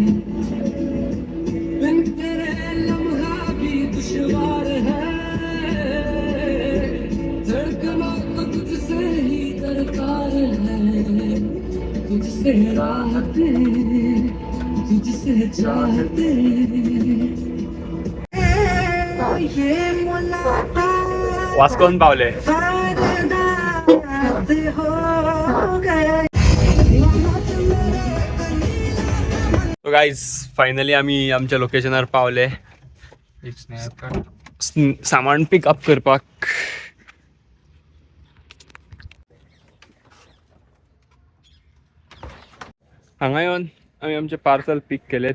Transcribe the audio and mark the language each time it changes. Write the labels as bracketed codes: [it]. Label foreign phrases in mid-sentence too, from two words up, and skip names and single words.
[hi] बिन तेरे लम्हा भी दुश्वार है, धड़कनों को तुझसे ही दरकार है. तुझसे राहते तुझसे चाहते. [kok] वास्कोन पावले. [hi] याद हो गया. [kok] तो गाईज फायनली आम्ही आमच्या लोकेशनार पावले. सामान पिकअप करपाक. हांगा येवन आमी आमचे पार्सल पिक केले.